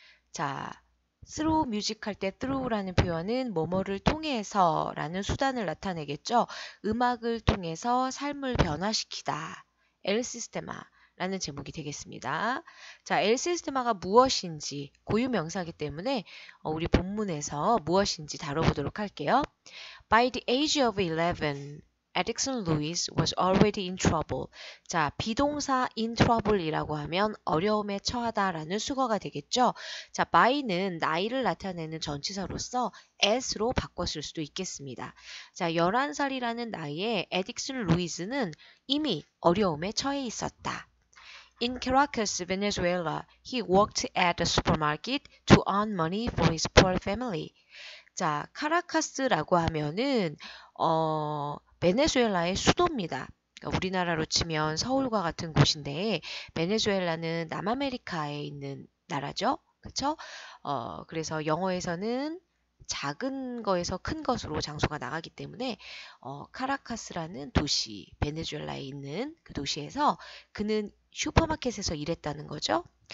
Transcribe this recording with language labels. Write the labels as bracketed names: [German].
[Korean] 자, through music 할 때 through라는 표현은 뭐뭐를 통해서 라는 수단을 나타내겠죠. 음악을 통해서 삶을 변화시키다. El Sistema 라는 제목이 되겠습니다. 자, El Sistema가 무엇인지 고유명사이기 때문에 우리 본문에서 무엇인지 다뤄보도록 할게요. [English] By the age of 11, Edison Lewis was already in trouble. [Korean] 자, 비동사 in trouble이라고 하면 어려움에 처하다라는 수거가 되겠죠. 자, by는 나이를 나타내는 전치사로서 as로 바꿨을 수도 있겠습니다. 자, 11살이라는 나이에 에딕슨 루이스는 이미 어려움에 처해 있었다. [English] In Caracas, Venezuela, he worked at a supermarket to earn money for his poor family. [Korean] 자, 카라카스라고 하면은 베네수엘라의 수도입니다. 그러니까 우리나라로 치면 서울과 같은 곳인데 베네수엘라는 남아메리카에 있는 나라죠. 그렇죠? 그래서 영어에서는 작은 거에서 큰 것으로 장소가 나가기 때문에 카라카스라는 도시, 베네수엘라에 있는 그 도시에서 그는 슈퍼마켓에서 일했다는 거죠.